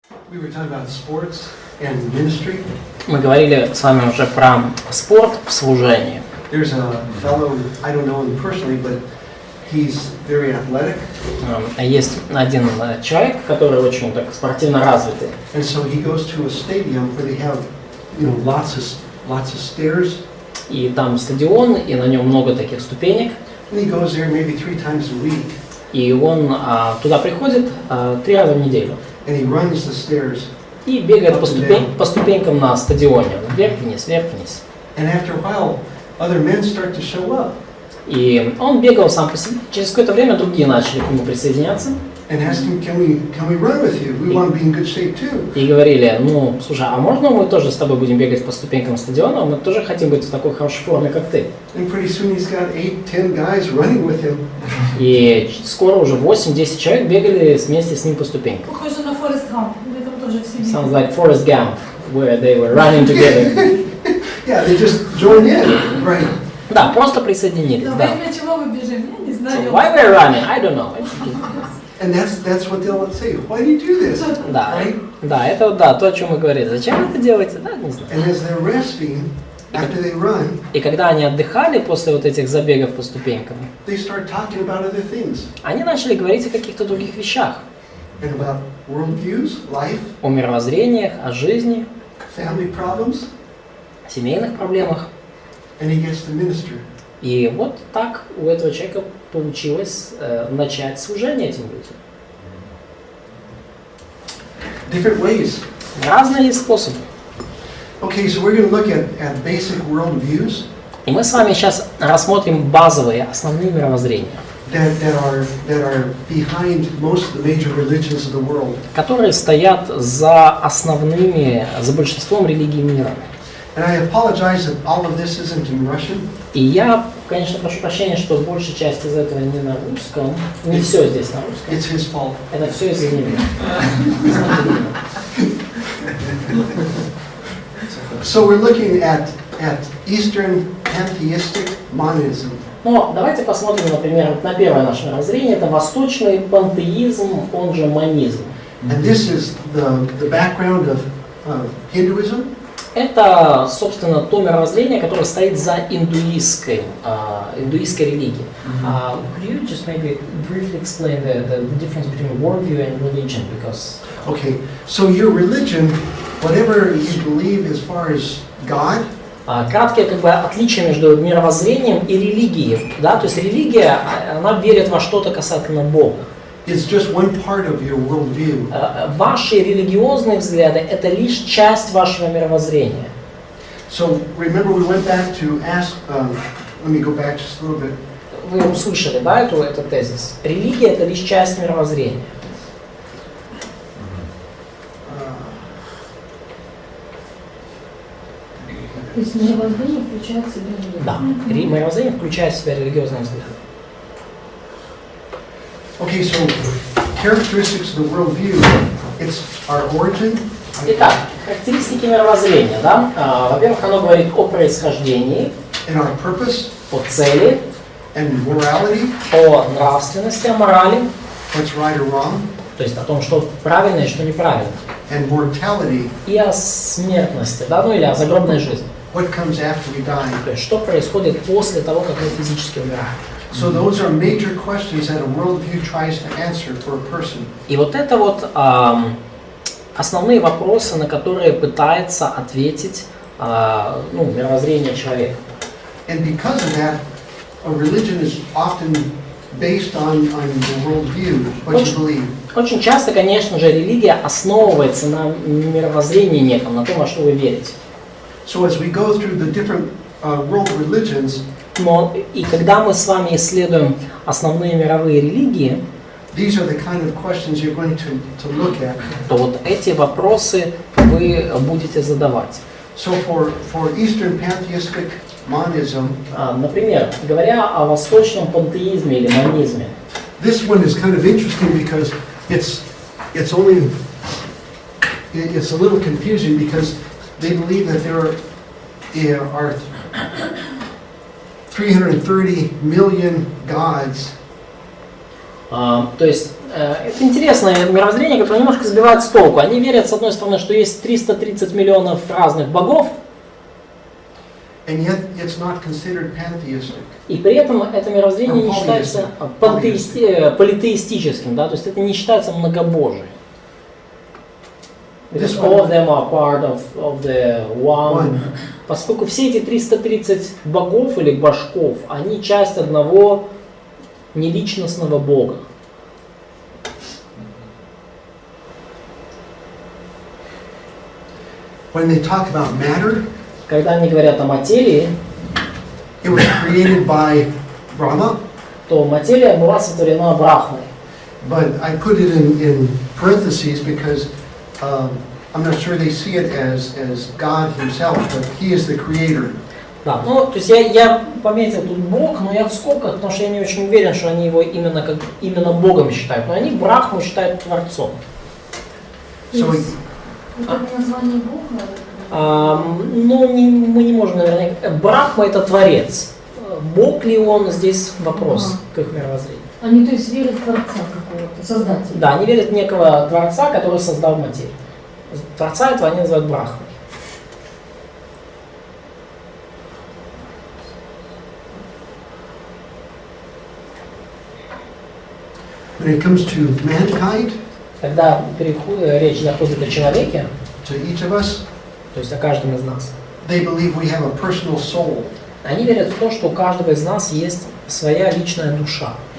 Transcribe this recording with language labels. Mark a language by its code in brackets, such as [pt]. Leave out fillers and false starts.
[en] We were talking about sports and ministry. [ru] Мы говорили с вами уже про спорт в служении. [en] There's a fellow, I don't know him personally, but he's very athletic. [ru] Есть один человек, который очень так спортивно развитый. [en] And so he goes to a stadium where they have, lots of stairs. [ru] И там стадион, и на нем много таких ступенек. [en] And he goes there maybe 3 times a week. [ru] И он туда приходит 3 раза в неделю. [en] And he runs the stairs. [ru] И бегает по ступенькам на стадионе. Вверх-вниз, вверх-вниз. [en] And after a while, other men start to show up. [ru] И он бегал сам по себе. Через какое-то время другие начали к нему присоединяться. [en] And asked him, can we run with you? We want to be in good shape too. [ru] И говорили, слушай, а можно мы тоже с тобой будем бегать по ступенькам стадиона? Мы тоже хотим быть в такой хорошей форме, как ты. [en] And pretty soon he's got 8-10 guys running with him. [ru] И скоро уже 8-10 человек бегали вместе с ним по ступенькам. Похоже на Форест Гамп. Мы там тоже все бегали. [en] Sounds like Forrest Gump, where they were running together. Yeah, they just join in, right? [ru] Да, просто присоединились, Но да. во имя чего мы бежим? Я не знаю. [en] So why we're running? I don't know. And that's what they'll say. Why do you do this? [ru] Да, [en] Right? [ru] да, это вот, да, то, о чем мы говорили. Зачем вы это делаете? Да, не знаю. [en] And as they're resting, after they run, [ru] И когда они отдыхали после вот этих забегов по ступенькам, [en] they start talking about other things. [ru] они начали говорить о каких-то других вещах. [en] And about worldviews, life, [ru] О мировоззрениях, о жизни, [en] family problems, [ru] о семейных проблемах. [en] and he gets to minister. [ru] И вот так у этого человека получилось начать служение этим людям. [en] Different ways. [ru] Разные есть способы. [en] Okay, so we're going to look at basic worldviews [ru] И мы с вами сейчас рассмотрим базовые, основные мировоззрения, [en] that are behind most of the major religions of the world. [ru] которые стоят за большинством религий мира. [en] And I apologize that all of this isn't in Russian. [ru] И я, конечно, прошу прощения, что большая часть из этого не на русском. Не все здесь на русском. [en] It's his fault. [ru] Это все из-за него. [en] So we're looking at Eastern pantheistic monism. [ru] Но давайте посмотрим, например, на первое наше мировоззрение. Это восточный пантеизм, он же монизм. [en] And this is the background of Hinduism. [ru] Это, собственно, то мировоззрение, которое стоит за индуистской религией. [en] Could you just maybe briefly explain the difference between worldview and religion? Because Okay, so your religion, whatever you believe as far as God, [ru] краткое отличие между мировоззрением и религией. Да? То есть религия, она верит во что-то касательно Бога. [en] is just one part of your worldview. [ru] Ваши религиозные взгляды – это лишь часть вашего мировоззрения. [en] So remember we went back to ask, let me go back just a little bit. [ru] Вы услышали, да, этот тезис? Религия – это лишь часть мировоззрения. То есть мировоззрение включает в себя религию. Да, мировоззрение включает в себя религиозные взгляды. [en] Okay, so characteristics of the worldview, it's our origin. [ru] Итак, характеристики мировоззрения, да? Во-первых, оно говорит о происхождении, [en] And our purpose [ru] о цели, [en] and morality, [ru] о нравственности, о морали, [en] what's right or wrong, [ru] то есть о том, что правильно и что неправильно, [en] and mortality, [ru] и о смертности, да, или о загробной жизни. [en] what comes after we die. [ru] То есть что происходит после того, как мы физически умираем. [en] So those are major questions that a worldview tries to answer for a person. [ru] И вот это вот основные вопросы, на которые пытается ответить мировоззрение человека. [en] And because of that, a religion is often based on the worldview, what you believe. [ru] Очень часто, конечно же, религия основывается на мировоззрении неком, на том, во что вы верите. [en] So as we go through the different world religions, [ru] Но и когда мы с вами исследуем основные мировые религии, [en] these are the kind of questions you're going to look at. [ru] то вот эти вопросы вы будете задавать. [en] So for Eastern pantheistic monism, [ru] Например, говоря о восточном пантеизме или монизме, [en] this one is kind of interesting because it's a little confusing because they believe that there are 330 million gods. [ru] То есть Это интересное мировоззрение, которое немножко сбивает с толку. Они верят, с одной стороны, что есть 330 миллионов разных богов, [en] and yet it's not considered pantheistic. [ru] и при этом это мировоззрение не считается политеистическим, да, то есть это не считается многобожием. [en] Because all of them are part of the one. [ru] Поскольку все эти 330 богов или божков, они часть одного неличностного бога. [en] When they talk about matter, [ru] Когда они говорят о материи, [en] it was created by Brahma, [ru] то материя была сотворена Брахмой. [en] but I put it in parentheses because I'm not sure they see it as God himself, but he is the creator. [ru] Да, ну, то есть я пометил тут Бог, но я в скобках, потому что я не очень уверен, что они его именно Богом считают. Но они Брахму считают Творцом. [en] So [ru] Это название Бога? Ну, мы не можем, наверное... Брахма — это Творец. Бог ли он, здесь вопрос к их мировоззрению. Они, то есть, верят в Творца какого-то, Создателя? Да, они верят в некого Творца, который создал материю. Творца этого они называют Брахмой. [en] when it comes to mankind, [ru] Когда речь заходит о человеке, [en] to each of us, [ru] то есть о каждом из нас, [en] they believe we have a personal soul. [ru] они верят в то, что у каждого из нас есть своя личная душа.